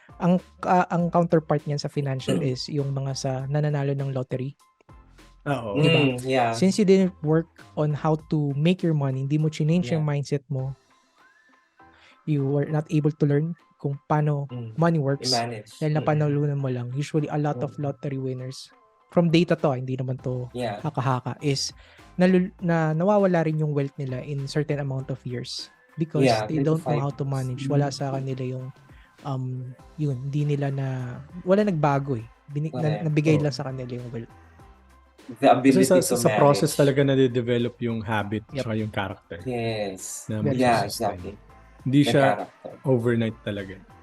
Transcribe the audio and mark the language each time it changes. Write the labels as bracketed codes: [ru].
[tl] Ang counterpart niyan sa financial is yung mga sa nananalo ng lottery. Oo. Diba? [en] Yeah. Since you didn't work on how to make your money, [tl] hindi mo change yung mindset mo, [en] you were not able to learn [tl] kung paano [en] money works. [tl] I-manage. Dahil napanalunan mo lang. [en] Usually, a lot of lottery winners, from data to, [tl] hindi naman to haka-haka, [en] is [tl] nawawala rin yung wealth nila [en] in certain amount of years because they don't know how to manage. [tl] Wala sa kanila yung yun, hindi nila wala nagbago eh. Nabigay lang sa kanila yung wealth. [en] The ability to [tl] sa [en] manage. [tl] process talaga na-develop yung habit at yung character. [en] Yes. Yeah, exactly. [tl] Hindi siya overnight talaga.